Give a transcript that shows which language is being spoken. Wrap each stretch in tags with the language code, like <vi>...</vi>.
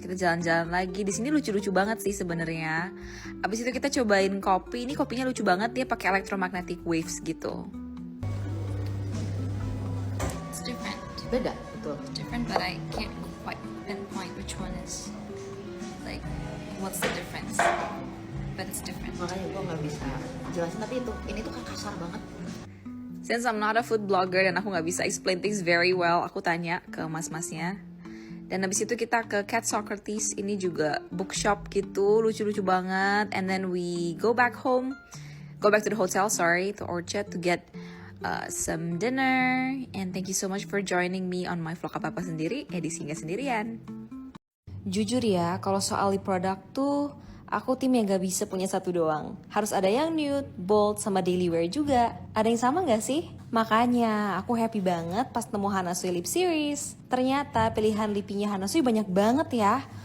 <id>Kita jalan-jalan lagi. Di sini lucu-lucu banget sih sebenarnya. Abis itu kita cobain kopi. Ini kopinya lucu banget. Dia pakai electromagnetic waves gitu.</id> <en>It's different.</en> <id>Beda, betul.</id> <en>It's different, but I can't quite pinpoint which one is like what's the difference. But it's different.</en> <id>Makanya gue nggak bisa jelasin, tapi ini tuh kan kasar banget.</id> <en>Since I'm not a food blogger</en> <id>dan aku nggak bisa</id> <en>explain things very well,</en> <id>aku tanya ke mas-masnya. Dan habis itu kita ke Cat Socrates, ini juga bookshop gitu, lucu-lucu banget.</id> <en>And then we go back to the hotel, to Orchard to get some dinner. And thank you so much for joining me on my vlog</en> <id>apa-apa sendiri, edisi nggak sendirian. Jujur ya, kalau soal lip product tuh, aku tim yang gak bisa punya satu doang. Harus ada yang nude, bold, sama daily wear juga. Ada yang sama gak sih? Makanya aku happy banget pas nemu Hana Sui Lip Series. Ternyata pilihan lipinya Hana Sui banyak banget ya.</id>